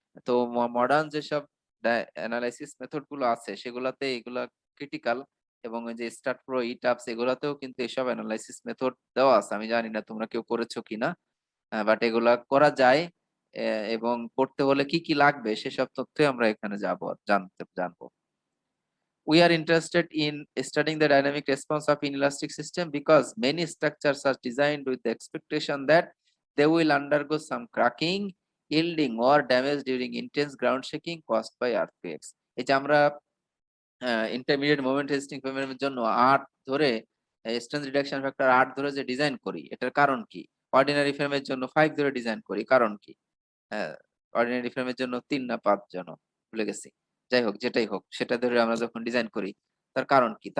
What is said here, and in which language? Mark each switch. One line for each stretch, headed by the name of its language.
Bangla: তো মডার্ন যেসব analysis method গুলো আছে সেগুলাতে এগুলা ক্রিটিক্যাল, এবং ওই যে স্টার্ট প্রো ইটাপস এগুলাতেও কিন্তু এসব অ্যানালাইসিস মেথড দেওয়া আছে, আমি জানি না তোমরা কেউ করেছো কিনা, বাট এগুলা করা যায়। এবং করতে হলে কি কি লাগবে সেসব তথ্য আমরা এখানে জানবো।
English: We are interested in studying the dynamic response of inelastic system because many structures are designed with the expectation that they will undergo some cracking, yielding or damage during intense ground shaking caused by earthquakes.
Bangla: এই যে আমরা intermediate moment resisting ফ্রেমের জন্য 8 ধরে strength reduction factor 8 ধরে যে design করি, এটার কারণ কি? অর্ডিনারি ফ্রেমের জন্য 5 ধরে ডিজাইন করি, কারণ কি? অর্ডিনারি ফ্রেমের জন্য 3 না 5 যেন ভুলে গেছি, যাই হোক যেটাই হোক সেটা ধরে আমরা যখন ডিজাইন করি তার কারণ কি?